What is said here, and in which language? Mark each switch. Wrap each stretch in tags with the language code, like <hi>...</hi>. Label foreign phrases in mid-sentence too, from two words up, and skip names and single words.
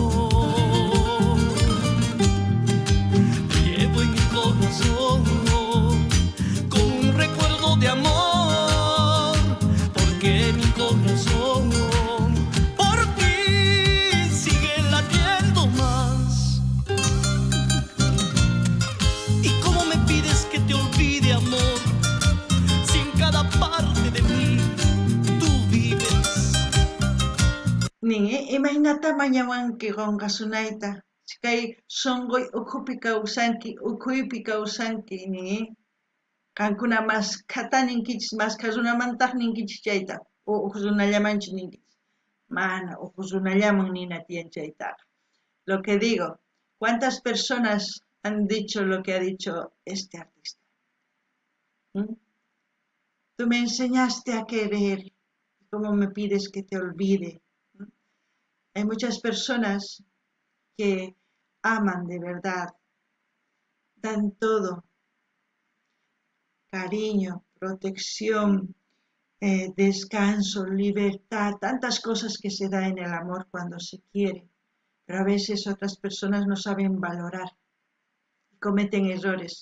<es>Llevo en mi corazón con un recuerdo de amor, porque mi corazón por ti sigue latiendo más. ¿Y cómo me pides que te olvide, amor, si en cada parte de mí tú vives?</es> <qu>Nin, imaynata mañawanki qunqasunayta, kay sunquy ukhuypi kawsanki nin, qankuna maskhata ninkichis, maskha runamantaq ninkichis chayta, o uq runallamanchis ninkichis. Mana uq runallaman nina tiyan chaytaqa.</qu> <es>Lo que digo, ¿cuántas personas han dicho lo que ha dicho este artista? Tú me enseñaste a querer, ¿cómo me pides que te olvide? Hay muchas personas que aman de verdad, dan todo, cariño, protección, descanso, libertad, tantas cosas que se da en el amor cuando se quiere, pero a veces otras personas no saben valorar y cometen errores.</es>